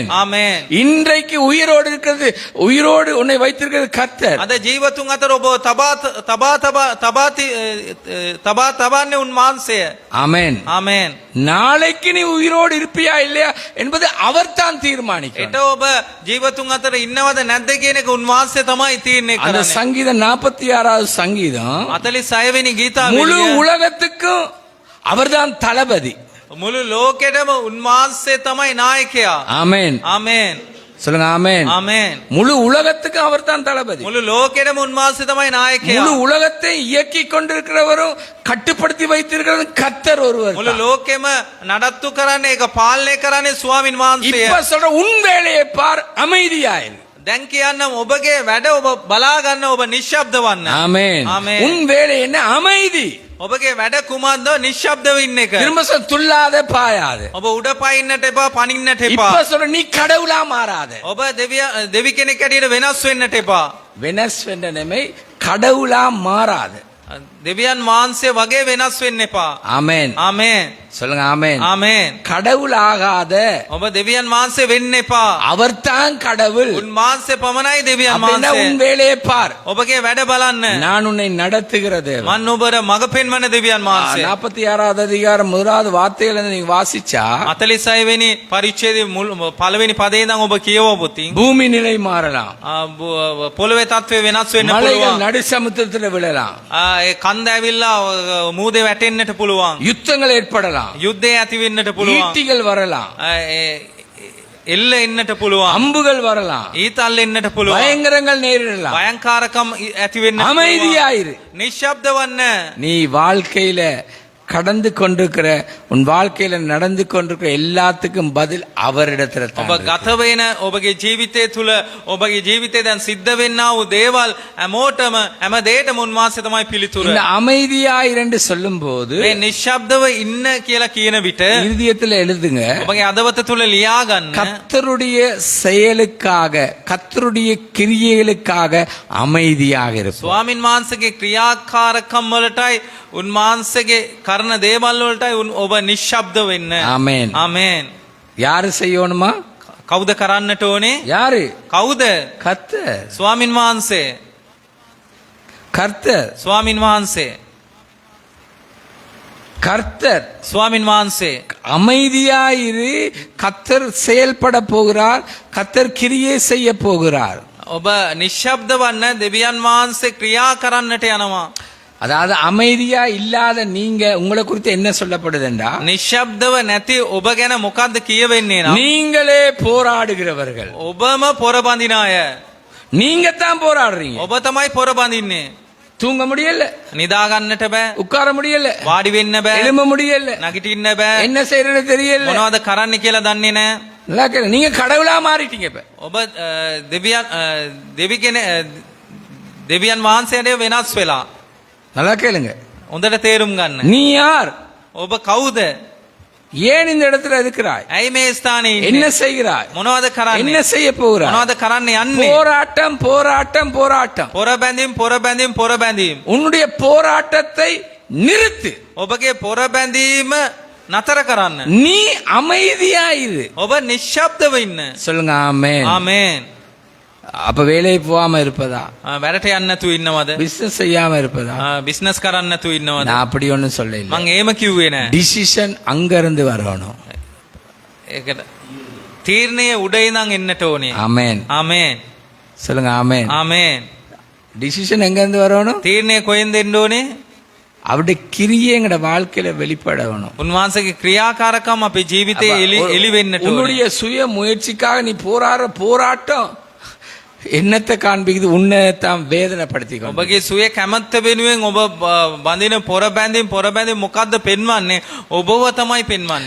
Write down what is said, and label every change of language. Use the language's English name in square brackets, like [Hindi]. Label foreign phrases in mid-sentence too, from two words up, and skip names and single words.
[Sinhala] ආමේන්. [Tamil] இன்றைக்கு உயிரோடு இருக்கிறது உயிரோடு உன்னை வைத்திருக்கிறது கர்த்தர். [Sinhala] අද ජීවතුන් අතර ඔබ තබාන්නේ උන්වහන්සේ. [Tamil] ஆமென். [Sinhala] ආමේන්. [Tamil] நாளைக்கு நீ உயிரோடு இருப்பியா இல்லையா என்பது அவர் தான் தீர்மானிக்கிறார். [Sinhala] එට ඔබ ජීවතුන් අතර ඉන්නවද නැද්ද කියන එක උන්වහන්සේ තමයි තීරණය [Tamil] அந்த [Sinhala] කරන්නේ. [Tamil] சங்கீதம் 46வது சங்கீதம் [Sinhala] 46 වෙනි [Tamil] முழு [Sinhala] ගීතාවලිය [Tamil] உலகத்துக்கும் அவர்தான் தளபதி. [Sinhala] මුළු ලෝකෙටම උන්වහන්සේ තමයි නායකයා. [Tamil] ஆமென். [Sinhala] ආමේන්. [Tamil] சொல்லுங்க ஆமென். [Sinhala] ආමේන්. [Tamil] முழு உலகத்துக்கும் அவர்தான் தளபதி. [Sinhala] මුළු ලෝකෙටම උන්වහන්සේ තමයි නායකයා. [Tamil] முழு உலகத்தை இயக்கி கொண்டிருக்கிறவரும் கட்டுப்படுத்தி வைத்திருக்கிறதும் கர்த்தர் ஒருவர் [Sinhala] මුළු [Tamil] தான். [Sinhala] ලෝකෙම නඩත්තු කරන්නේ ඒක පාලනය කරන්නේ ස්වාමින් වහන්සේ. [Tamil] இப்ப சொல்ற உன் வேலையை பார், அமைதியாயிரு. [Sinhala] දැන් කියන්නම් ඔබගේ වැඩ ඔබ බලා ගන්න ඔබ නිශ්ශබ්ද වන්න. [Tamil] ஆமென். ஆமென். உன் வேலை என்ன? அமைதி. [Sinhala] ඔබගේ වැඩ කුමක්ද? නිශ්ශබ්දව ඉන්න එක. [Tamil] திரும்ப சொல்ல, துள்ளாத பாயாத. [Sinhala] ඔබ උඩ පයින්නට එපා පනින්නට එපා. [Tamil] இப்ப சொல்ற நீ கடவுளா மாறாத. [Sinhala] ඔබ දෙවි කෙනෙක් ඇටියට වෙනස් වෙන්නට එපා. [Tamil] வெனஸ் என்ற நிலைமை கடவுளா மாறாத. [Sinhala] දෙවියන් වහන්සේ වගේ වෙනස් වෙන්න එපා. [Tamil] ஆமென். [Sinhala] ආමේන්. [Tamil] சொல்லுங்க ஆமென். [Sinhala] ආමේන්. [Tamil] கடவுள் ஆகாத. [Sinhala] ඔබ දෙවියන් වහන්සේ වෙන්න එපා. [Tamil] அவர்தான் கடவுள். [Sinhala] උන්වහන්සේ පමණයි දෙවියන් [Tamil] அப்படின்னா [Sinhala] වහන්සේ. [Tamil] உன் வேலையை பார். [Sinhala] ඔබගේ වැඩ බලන්න. [Tamil] நான் உன்னை நடத்துகிறது. [Sinhala] මන් ඔබට මඟ පෙන්වන දෙවියන් වහන්සේ. [Tamil] 46வது அதிகாரம் முதலாவது வார்த்தையில நீங்க வாசிச்சா [Sinhala] 46 වෙනි පරිච්ඡේදයේ පළවෙනි පදේ ඉඳන් ඔබ කියවපොතින් [Tamil] பூமி நிலை மாறலாம், [Sinhala] පොළවේ තත්ත්වය වෙනස් වෙන්න [Tamil] மலைகள் [Sinhala] පුළුවන්. [Tamil] நடு சமுத்திரத்துல விழலாம், [Sinhala] ඒ කන්ද ඇවිල්ලා මූදේ වැටෙන්නට පුළුවන්. [Tamil] யுத்தங்கள் ஏற்படலாம், [Sinhala] යුද්ධය ඇති වෙන්නට පුළුවන්. [Tamil] ஈட்டிகள் வரலாம், [Sinhala] එල්ල එන්නට පුළුවන්. [Tamil] அம்புகள் வரலாம், [Sinhala] ඊතල් එන්නට පුළුවන්. [Tamil] பயங்கரங்கள் நேரிடலாம். [Sinhala] භයංකාරකම් ඇති වෙන්නට පුළුවන්. [Tamil] அமைதியாயிரு. [Sinhala] නිශ්ශබ්ද වන්න. [Tamil] நீ வாழ்க்கையில கடந்து கொண்டிருக்கிற உன் வாழ்க்கையில நடந்து கொண்டிருக்கிற எல்லாத்துக்கும் பதில் அவரிடத்துல [Sinhala] ඔබ [Tamil] தான். [Sinhala] ගත වෙන ඔබගේ ජීවිතය තුළ ඔබගේ ජීවිතේ දැන් සිද්ධ වෙන්නා වූ දේවල් හැමෝටම හැම දෙයකම උන්වහන්සේ තමයි පිළිතුර. [Tamil] இந்த அமைதியாயிரு என்று சொல்லும் போது [Sinhala] මේ නිශ්ශබ්දව ඉන්න කියලා කියන විට [Tamil] இறுதியத்துல எழுதுங்க, [Sinhala] ඔබගේ අදවත තුළ ලියා ගන්න. [Tamil] கர்த்தருடைய செயலுக்காக கர்த்தருடைய கிரியைகளுக்காக அமைதியாக இருப்போம். [Sinhala] ස්වාමින් වහන්සේගේ ක්‍රියාකාරකම් වලටයි උන්වහන්සේගේ කරන දේවල් වලටයි ඔබ නිශ්ශබ්ද වෙන්න. [Tamil] ஆமென். [Sinhala] ආමේන්. [Tamil] யாரு செய்யணுமா? [Sinhala] කවුද කරන්නට ඕනේ? [Tamil] யாரு? [Sinhala] කවුද? [Tamil] கர்த்தர். [Sinhala] ස්වාමින් වහන්සේ. [Tamil] கர்த்தர். [Sinhala] ස්වාමින් වහන්සේ. [Tamil] கர்த்தர். [Sinhala] ස්වාමින් වහන්සේ. [Tamil] அமைதியாயிரு. கர்த்தர் செயல்பட போகிறார், கர்த்தர் கிரியை செய்ய போகிறார். [Sinhala] ඔබ නිශ්ශබ්ද වන්න දෙවියන් වහන්සේ ක්‍රියා කරන්නට යනවා. [Tamil] அதாவது அமைதியா இல்லாத நீங்க உங்களை குறித்து என்ன சொல்லப்படுதுண்டா, [Sinhala] නිශ්ශබ්දව නැති ඔබ ගැන මොකද්ද කියවෙන්නේ නම් [Tamil] நீங்களே போராடுகிறவர்கள். [Sinhala] ඔබම පොරබඳින අය. [Tamil] நீங்க தான் போராடுறீங்க. [Sinhala] ඔබ තමයි පොරබඳින්නේ. [Tamil] தூங்க முடியல, [Sinhala] නිදා ගන්නට බෑ. [Tamil] உட்கார முடியல, [Sinhala] වාඩි වෙන්න බෑ. [Tamil] எழும்ப முடியல, [Sinhala] නැගිටින්න බෑ. [Tamil] என்ன செய்யறதுன்னு தெரியல. [Sinhala] මොනවද කරන්න කියලා දන්නේ නැහැ. [Tamil] நல்லா கேளு, நீங்க கடவுளா மாறிட்டீங்க இப்ப. [Sinhala] ඔබ දෙවියන් වහන්සේට වෙනස් වෙලා. [Tamil] நல்லா கேளுங்க, [Sinhala] හොඳට තේරුම් ගන්න. [Tamil] நீ யார்? [Sinhala] ඔබ කවුද? [Tamil] ஏன் இந்த இடத்துல இருக்கிறாய்? [Sinhala] ඇයි මේ ස්ථානයේ [Tamil] என்ன [Sinhala] ඉන්නේ? [Tamil] செய்கிறாய்? [Sinhala] මොනවද [Tamil] என்ன [Sinhala] කරන්නේ? [Tamil] செய்ய போகிறாய்? [Sinhala] මොනවද කරන්න යන්නේ? [Tamil] போராட்டம் போராட்டம் போராட்டம். [Sinhala] පොරබැඳීම්. [Tamil] உன்னுடைய போராட்டத்தை நிறுத்து. [Sinhala] ඔබගේ පොරබැඳීම නතර කරන්න. [Tamil] நீ அமைதியாயிரு. [Sinhala] ඔබ නිශ්ශබ්දව ඉන්න. [Tamil] சொல்லுங்க ஆமென். [Sinhala] ආමේන්. [Tamil] அப்ப வேலைக்கு போகாம இருப்பதா, [Sinhala] වැඩට යන්න නැතුව ඉන්නවද? [Tamil] பிசினஸ் செய்யாம இருப்பதா? [Sinhala] බිස්නස් කරන්න නැතුව ඉන්නවද? [Tamil] நான் அப்படி ஒண்ணும் சொல்ல இல்ல. [Sinhala] මං එහෙම කිව්වේ නෑ. [Tamil] டிசிஷன் அங்க இருந்து வரணும். [Sinhala] ඒකට තීරණය උඩ ඉඳන් එන්නට ඕනේ. [Tamil] ஆமென். [Sinhala] ආමේන්. [Tamil] சொல்லுங்க ஆமென். [Sinhala] ආමේන්. [Tamil] டிசிஷன் எங்க இருந்து வரணும்? [Sinhala] තීරණය කොහෙන්ද එන්න ඕනේ? [Tamil] அவருடைய கிரியை எங்கட வாழ்க்கையில வெளிப்படணும். [Sinhala] උන්වහන්සේගේ ක්‍රියාකාරකම් අපේ ජීවිතේ එලි වෙන්නට ඕනේ. [Tamil] உன்னுடைய சுய முயற்சிக்காக நீ போராடுற போராட்டம் என்னத்தை காண்பிக்குது? உன்னைத்தான் வேதனைப்படுத்திக்கணும். [Sinhala] ඔබගේ සුවේ කැමැත්ත වෙනුවෙන් ඔබ බඳින පොරබැඳීම් මොකද්ද පෙන්වන්නේ? ඔබව තමයි පෙන්වන්නේ.